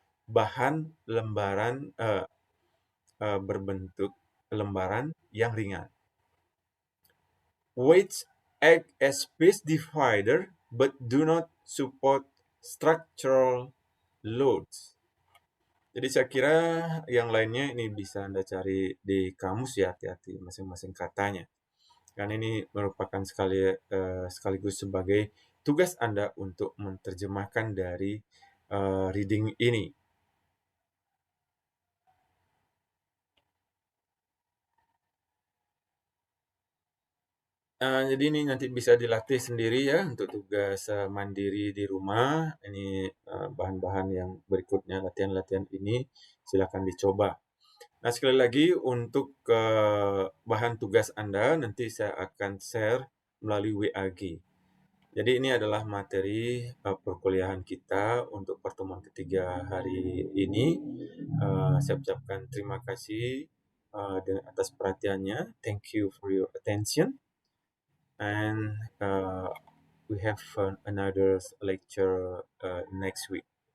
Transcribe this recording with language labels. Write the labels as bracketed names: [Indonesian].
[Indonesian] Bahan lembaran berbentuk lembaran yang ringan. [English] Weights act as space divider but do not support structural loads. [Indonesian] Jadi saya kira yang lainnya ini bisa Anda cari di kamus ya, hati-hati masing-masing katanya. Karena ini merupakan sekaligus sebagai tugas Anda untuk menerjemahkan dari reading ini. Jadi ini nanti bisa dilatih sendiri ya untuk tugas mandiri di rumah. Ini bahan-bahan yang berikutnya, latihan-latihan ini silakan dicoba. Nah, sekali lagi untuk bahan tugas Anda nanti saya akan share melalui WAG. Jadi ini adalah materi perkuliahan kita untuk pertemuan ketiga hari ini. Saya ucapkan terima kasih atas perhatiannya. [English] Thank you for your attention. And we have another lecture next week.